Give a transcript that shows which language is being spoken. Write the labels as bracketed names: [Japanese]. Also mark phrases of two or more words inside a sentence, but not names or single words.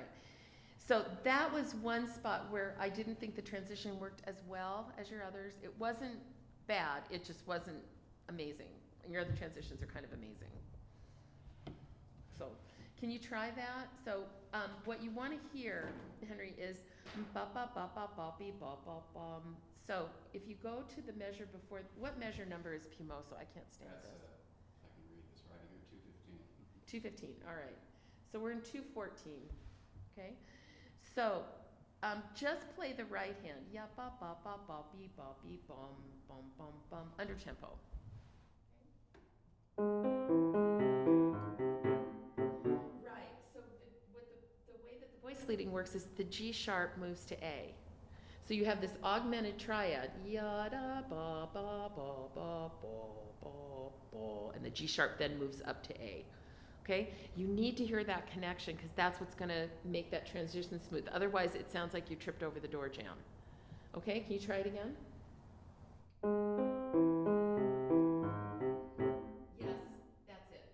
[English] So that was one spot where I didn't think the transition worked as well as your others. It wasn't bad, it just wasn't amazing. And your other transitions are kind of amazing. So can you try that? So what you want to hear, Henry, is ba ba ba ba ba be ba ba bum. So if you go to the measure before, what measure number is Pimoso? I can't stand this. I can read this right here, 215. 215, all right. So we're in 214, okay? So just play the right hand. Ya ba ba ba ba be bum bum bum bum under tempo. Right. So the way that the voice leading works is the G sharp moves to A. So you have this augmented triad, ya da ba ba ba ba ba ba ba, and the G sharp then moves up to A. Okay? You need to hear that connection because that's what's going to make that transition smooth. Otherwise, it sounds like you tripped over the door jamb. Okay? Can you try it again? Yes, that's it.